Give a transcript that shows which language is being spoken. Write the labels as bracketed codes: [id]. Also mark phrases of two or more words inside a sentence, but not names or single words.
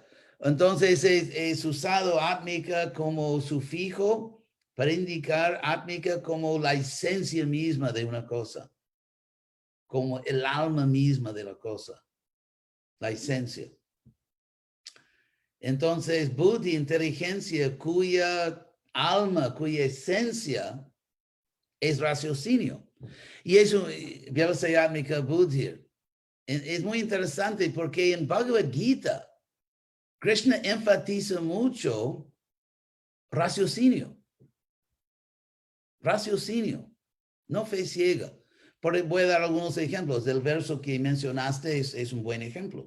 [es] Entonces es usado átmica como sufijo para indicar átmica como la esencia misma de una cosa, como el alma misma de la cosa, la esencia. Entonces, buddhi, inteligencia, cuya alma, cuya esencia es raciocinio. Y eso, [sa] Vyabhasaya átmica buddhi, [es] es muy interesante porque en Bhagavad Gita, Krishna enfatiza mucho raciocinio. Raciocinio, no fe ciega. Voy a dar algunos ejemplos. El verso que mencionaste es un buen ejemplo.